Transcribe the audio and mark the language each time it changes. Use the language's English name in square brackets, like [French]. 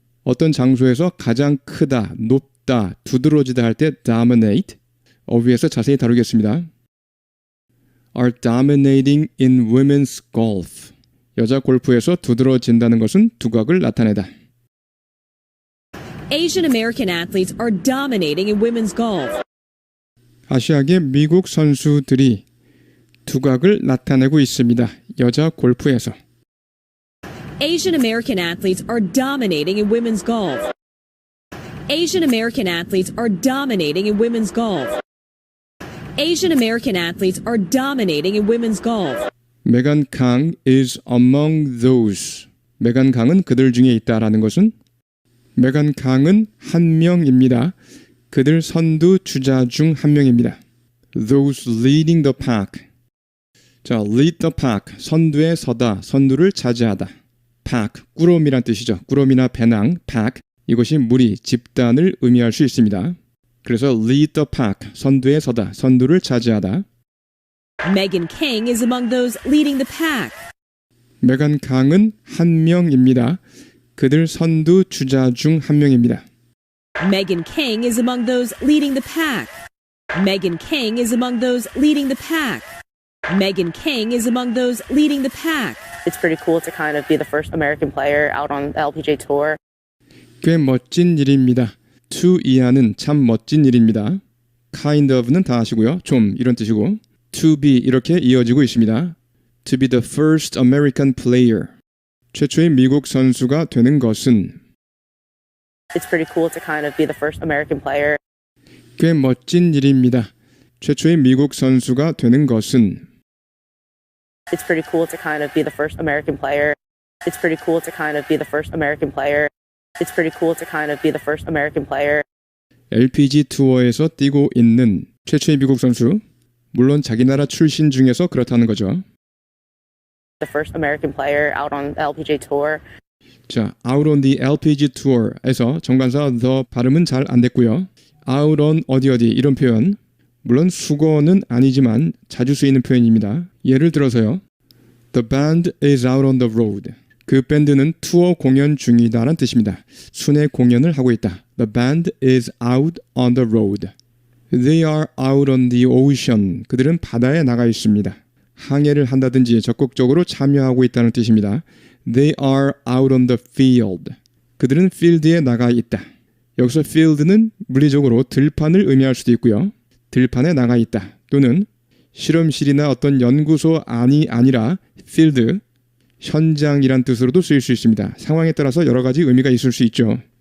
[Korean] 어떤 장소에서 가장 크다, 높다, 두드러지다 할 때 dominate. 어휘에서 자세히 다루겠습니다. [English] are dominating in women's golf. [Korean] 여자 골프에서 두드러진다는 것은 두각을 나타내다. [English] Asian American athletes are dominating in women's golf. [Korean] 아시아계 미국 선수들이 두각을 나타내고 있습니다. 여자 골프에서. [English] Asian American athletes are dominating in women's golf. Asian American athletes are dominating in women's golf. Asian American athletes are dominating in women's golf. 메간 강 is among those. [Korean] 메간 강은 그들 중에 있다라는 것은 메간 강은 한 명입니다. 그들 선두 주자 중 한 명입니다. [English] Those leading the pack. 자, lead the pack. [Korean] 선두에 서다, 선두를 차지하다. pack, 꾸러미란 뜻이죠. 꾸러미나 배낭, pack. 이것이 무리, 집단을 의미할 수 있습니다. 그래서 [English] lead the pack, [Korean] 선두에 서다, 선두를 차지하다. [English] Megan King is among those leading the pack. [Korean] 메간 강은 한 명입니다. 그들 선두 주자 중 한 명입니다. [English] Megan King is among those leading the pack. Megan King is among those leading the pack. Megan King is among those leading the pack. It's pretty cool to kind of be the first American player out on the LPGA Tour. [Korean] 꽤 멋진 일입니다. to 이하는 참 멋진 일입니다. [English] kind of [Korean] 는 다 아시고요. 좀 이런 뜻이고 to be 이렇게 이어지고 있습니다. [English] To be the first American player. [Korean] 최초의 미국 선수가 되는 것은 [English] It's pretty cool to kind of be the first American player. [Korean] 꽤 멋진 일입니다. 최초의 미국 선수가 되는 것은 [English] It's pretty cool to kind of be the first American player. It's pretty cool to kind of be the first American player. It's pretty cool to kind of be the first American player. [Korean] LPG 투어에서 뛰고 있는 최초의 미국 선수. 물론 자기 나라 출신 중에서 그렇다는 거죠. [English] The first American player out on the LPGA Tour. [Korean] 자, [English] out on the LPG tour [Korean] 에서 정관사 the 발음은 잘 안 됐고요. out on 어디 이런 표현 물론 수거는 아니지만 자주 쓰이는 표현입니다. 예를 들어서요. [English] The band is out on the road. [Korean] 그 밴드는 투어 공연 중이다라는 뜻입니다. 순회 공연을 하고 있다. [English] The band is out on the road. They are out on the ocean. [Korean] 그들은 바다에 나가 있습니다. 항해를 한다든지 적극적으로 참여하고 있다는 뜻입니다. [English] They are out on the field. [Korean] 그들은 필드에 나가 있다. 여기서 field는 물리적으로 들판을 의미할 수도 있고요. 들판에 나가 있다. 또는 실험실이나 어떤 연구소 아니라 field, 현장이란 뜻으로도 쓰일 수 있습니다. 상황에 따라서 여러 가지 의미가 있을 수 있죠.